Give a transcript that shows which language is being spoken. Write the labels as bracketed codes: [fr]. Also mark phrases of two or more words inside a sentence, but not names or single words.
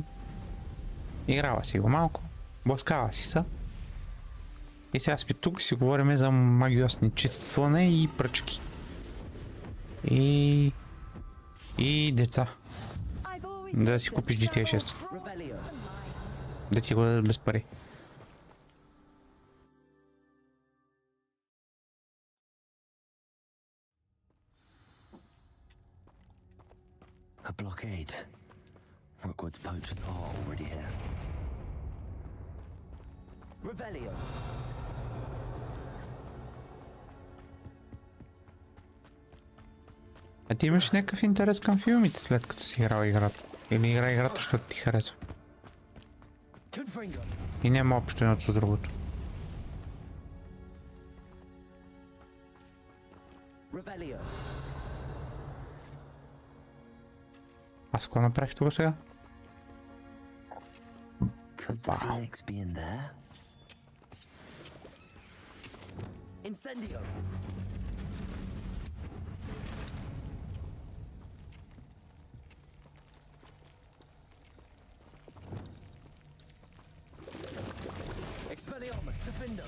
[bg] Играва си го малко. Блъскава си са. И сега сме тук и си говорим за магиосничестване и пръчки. И деца. Да си купиш GTA 6. Да ти го дадат без пари. [en] A blockade. Hogwarts poachers are already here. Revelio. [bg] А ти имаш някакъв интерес към филмите, след като си играл играта? Или игра играта, защото ти харесва? И няма общо едното с другото. Аз какво направих тук сега? Incendio. Expelliarmus, Defender.